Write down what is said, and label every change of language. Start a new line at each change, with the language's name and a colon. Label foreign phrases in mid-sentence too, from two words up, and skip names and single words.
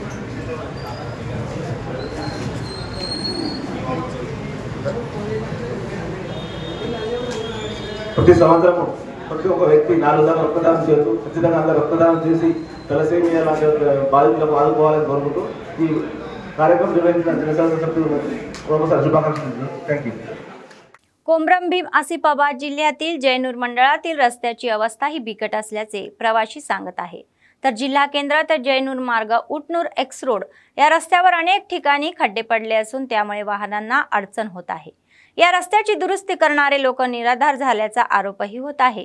Telugu: ప్రతి సంవత్సరం ప్రతి ఒక్క వ్యక్తి 4 దాకా రక్తదానం చేస్తూ ఖచ్చితంగా అందరూ రక్తదానం చేసి తలసేమియా లాంటి బాధితులకు ఆదుకోవాలని కోరుకుంటూ ఈ కార్యక్రమం నిర్వహించిన జనసేన సభ్యులు ప్రొఫెసర్ శుభాకాంక్షలు।
English: Thank you.
Marathi: कोमरमभीम आसिफाबाद जिल्ह्यातील जयनूर मंडळातील रस्त्याची अवस्था ही बिकट असल्याचे प्रवासी सांगत आहे। तर जिल्हा केंद्र तर जयनूर मार्ग उटनूर एक्स रोड या रस्त्यावर अनेक ठिकाणी खड्डे पडले असून त्यामुळे वाहनांना अडचण होत आहे। या रस्त्याची दुरुस्ती करणारे लोक निराधार झाल्याचा आरोपही होत आहे।